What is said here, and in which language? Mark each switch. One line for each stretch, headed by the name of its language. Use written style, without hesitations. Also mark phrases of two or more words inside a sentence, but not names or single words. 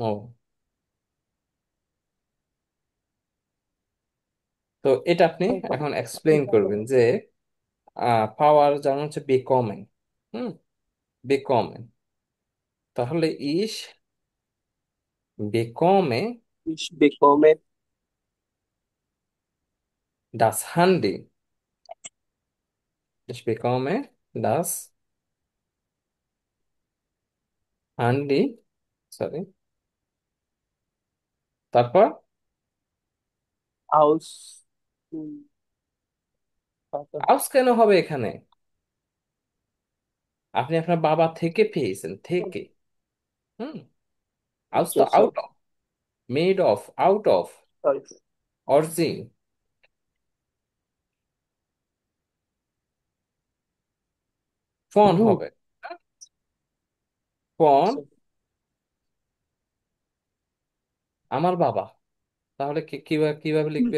Bangla: তো এটা আপনি এখন এক্সপ্লেইন করবেন যে পাওয়ার যেমন হচ্ছে বিকমিং। হুম। বিকমিং, তাহলে
German: Ich bekomme Ich bekomme das Handy. Ich bekomme das Handy.
Bangla: সরি। তারপর
German: aus Vater.
Bangla: আউস কেন হবে এখানে? আপনি আপনার বাবা থেকে পেয়েছেন, থেকে। হুম। আউস তো
English: Okay, আউট sorry. of, made of, out of, Sorry. অরিজিন। ফোন হু।
Bangla: হবে, ফোন
English: So,
Bangla: আমার বাবা। তাহলে কিভাবে কিভাবে লিখবে?